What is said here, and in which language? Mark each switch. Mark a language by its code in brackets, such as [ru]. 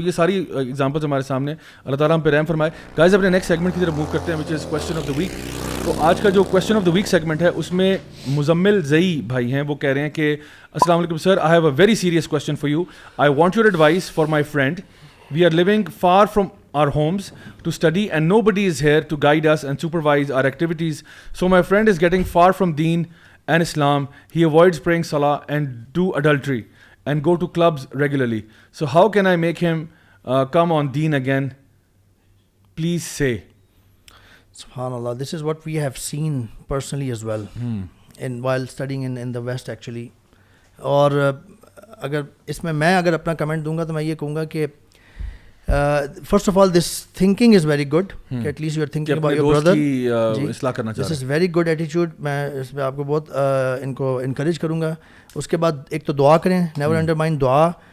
[ur] تو یہ ساری ایگزامپلز ہمارے سامنے, اللہ تعالیٰ ہم پہ رحم فرمائے. گائز اپنے نیکسٹ سیگمنٹ کی طرف موو کرتے ہیں, [en] Which is question of the week. [ur] تو آج کا جو question of the week segment ہے اس میں مزمل زئی بھائی ہیں, وہ کہہ رہے ہیں کہ السلام علیکم سر, [en] I have a very serious question for you. I want your advice for my friend. We are living far from our homes to study and nobody is here to guide us and supervise our activities, so my friend is getting far from deen and Islam. He avoids praying salah and do adultery and go to clubs regularly. So how can I make him come on deen again? Please say. SubhanAllah, this is what we have seen personally as well while studying in the West actually. [ur] اور اگر اس میں اگر اپنا comment دوں گا تو میں یہ کہوں گا کہ [en] first of all this thinking is very good, کہ at least you are thinking about your brother, [ur] اصلاح کرنا چاہ رہے ہیں. [en] This is very good ایٹیچیوڈ. [ur] میں اس پہ آپ کو بہت ان کو انکریج کروں گا. اس کے بعد ایک تو دعا کریں, [en] Never undermine دعا.